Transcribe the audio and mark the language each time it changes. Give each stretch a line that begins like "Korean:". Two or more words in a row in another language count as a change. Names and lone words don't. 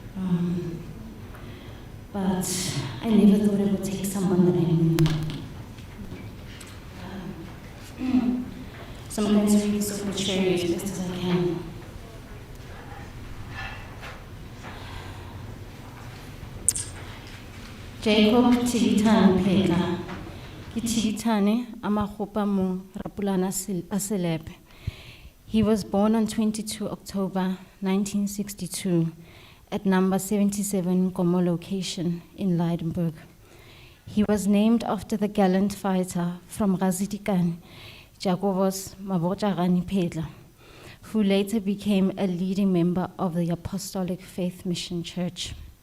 English: But I never thought it would take someone that I knew. So I'm going to read this obituary as best as I can. Jacob Tigitane Phetla.
Northern Sotho: Tigitane amagopa mo rapulana a Selepe.
English: He was born on 22 October 1962 at number 77 Gomo location in Leidenburg. He was named after the gallant fighter from Gazitikane, Jacobus Mabochagani Phetla, who later became a leading member of the Apostolic Faith Mission Church.